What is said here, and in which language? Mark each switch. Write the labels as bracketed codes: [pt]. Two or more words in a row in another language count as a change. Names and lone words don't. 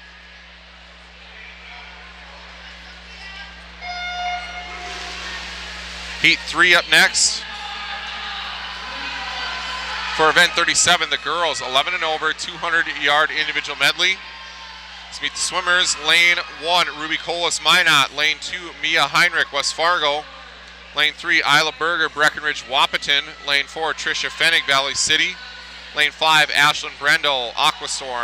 [en] Heat 3 up next. For event 37, the girls, 11 and over, 200-yard individual medley. Let's meet the swimmers. Lane 1, Ruby Colas Minot. Lane 2, Mia Heinrich, West Fargo. Lane 3, Isla Berger, Breckenridge, Wahpeton. Lane 4, Tricia Fennig, Valley City. Lane 5, Ashlyn Brendel, Aquastorm.